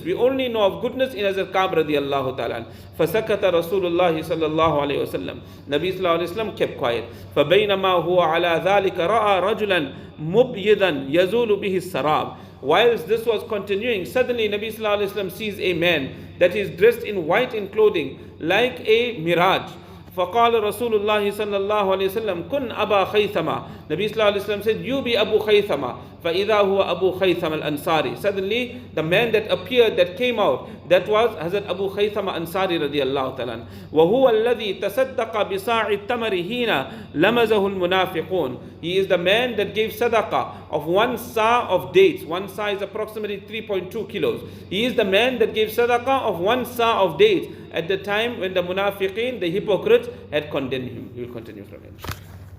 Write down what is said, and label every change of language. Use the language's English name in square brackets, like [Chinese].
[English] We only know of goodness in Hazrat Ka'b radiallahu ta'ala. [Arabic] فَسَكَتَ رَسُولُ اللَّهِ صَلَّى اللَّهُ عَلَيْهِ وَسَلَّمَ. [English] Nabi sallallahu alayhi wa sallam kept quiet. [Arabic] فَبَيْنَمَا هُوَ عَلَى ذَلِكَ رَأَى رَجُلًا مُبْيِضًا يَزُولُ بِهِ السَّرَابِ. [English] Whilst this was continuing, suddenly Nabi sallallahu alayhi wa sallam sees a man that is dressed in white in clothing like a mirage. [Arabic] فقال رسول الله صلى الله عليه وسلم كن أبا خيثمة. [English] Nabi sallallahu alayhi wa sallam said, you be Abu Khaythama. [Arabic] فإذا هو أبو خيثمة الأنصاري. [English] Suddenly the man that appeared, that came out, that was Hazrat Abu Khaythama Ansari radiallahu ta'ala. [Arabic] وهو الذي تصدق بصاع التمر حين لمزه المنافقون. [English] He is the man that gave sadaqah of one sa of dates. One sa is approximately 3.2 kilos. He is the man that gave sadaqah of one sa of dates at the time when the munafiqeen, the hypocrites, had condemned him. We will continue from here.